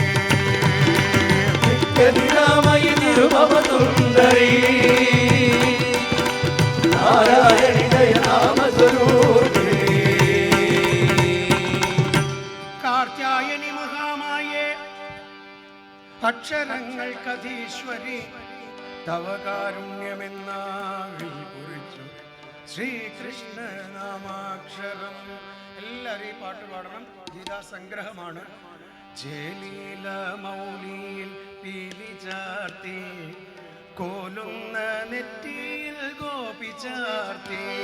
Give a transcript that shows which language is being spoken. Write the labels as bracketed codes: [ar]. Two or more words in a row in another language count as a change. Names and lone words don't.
[sa] नित्य निरामयि निरुपमसुन्दरी नारायणि जय नाम स्वरूपिणी कात्यायनि महामाये [ml] അക്ഷരങ്ങൾക്കധീശ്വരി തവ കാരുണ്യമെന്നാവിൽ കുറിച്ചു ശ്രീകൃഷ്ണ നാമാക്ഷരം. എല്ലാവരും ഈ പാട്ട് പാടണം. ഗീതാസംഗ്രഹമാണ്. ജലീല മൗലിയിൽ പീലി ചാർത്തി കോലുന്ന നെറ്റിയിൽ ഗോപി ചാർത്തി.